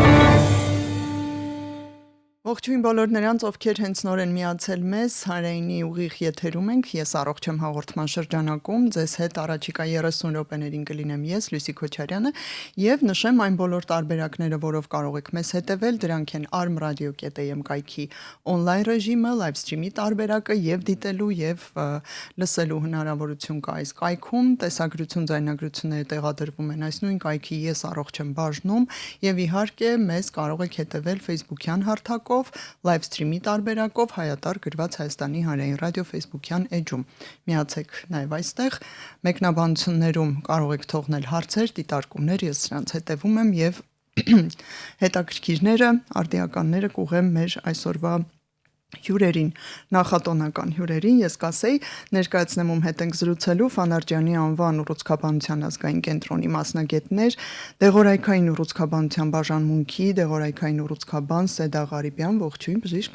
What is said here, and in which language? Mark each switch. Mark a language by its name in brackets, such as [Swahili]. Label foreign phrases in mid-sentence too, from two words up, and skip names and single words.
[Armenian] Ողջույն բոլոր նրանց, ովքեր հենց նոր են միացել մեզ, Հանրայինի ուղիղ եթերում ենք, ես առողջ եմ հաղորդման շրջանակում, ձեզ հետ առաջիկա 30 րոպեներին կլինեմ ես, Լուսի Քոչարյանը, եւ նշեմ այն բոլոր տարբերակները, որով կարող եք մեզ հետևել, դրանք են armradio.am կայքի on-line ռեժիմը, [English] live stream- [Armenian] ի տարբերակը եւ դիտելու եւ լսելու հնարավորություն կա այս կայքում, տեսագրություն, ձայնագրությունները տեղադրվում են այս նույն կայքի ես առողջ եմ բաժնում եւ իհարկե մեզ կարող եք հետևել Facebook-յան հարթակով [English] live stream- [Armenian] ի տարբերակով հայատար գրված Հայաստանի հանրային ռադիո Facebook-յան էջում։ Միացեք նաև այստեղ, մեկնաբանություններում կարող եք թողնել հարցեր, դիտարկումներ, ես սրանց հետևում եմ եւ հետաքրքիրները, արդիականները կուղեմ մեր այսօրվա հյուրերին, նախատոնական հյուրերին, ես կասեի, ներկայացնեմ ում հետ ենք զրուցելու Ֆանարջյանի անվան ուռուցքաբանության ազգային կենտրոնի մասնագետներ, դեղորայքային ուռուցքաբանության բաժանմունքի դեղորայքային ուռուցքաբան Սեդա Ղարիբյան, ողջույն բժիշկ։